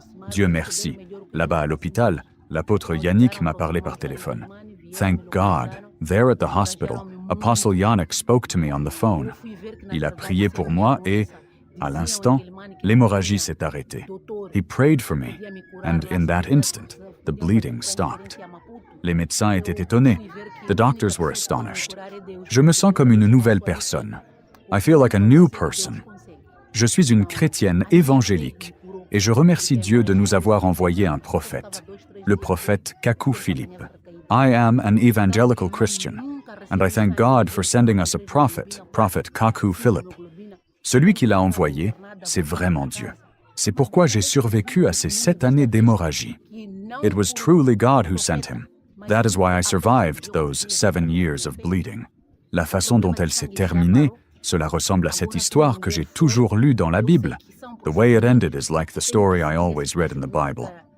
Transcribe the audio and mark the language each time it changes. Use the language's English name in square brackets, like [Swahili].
[French] Dieu merci. Là-bas à l'hôpital, l'apôtre Yannick m'a parlé par téléphone. [English] Thank God, there at the hospital, Apostle Yannick spoke to me on the phone. [French] Il a prié pour moi et, à l'instant, l'hémorragie s'est arrêtée. [English] He prayed for me, and in that instant, the bleeding stopped. [French] Les médecins étaient étonnés. [English] The doctors were astonished. [French] Je me sens comme une nouvelle personne. [English] I feel like a new person. [French] Je suis une chrétienne évangélique et je remercie Dieu de nous avoir envoyé un prophète, le prophète Kaku Philippe. [English] I am an evangelical Christian, and I thank God for sending us a prophet, Prophet Kaku Philip. [French] Celui qui l'a envoyé, c'est vraiment Dieu. C'est pourquoi j'ai survécu à ces 7 années d'hémorragie. [English] It was truly God who sent him. That is why I survived those 7 years of bleeding. [French] La façon dont elle s'est terminée, cela ressemble à cette histoire que j'ai toujours lue dans la Bible. [English] The way it ended is like the story I always read in the Bible.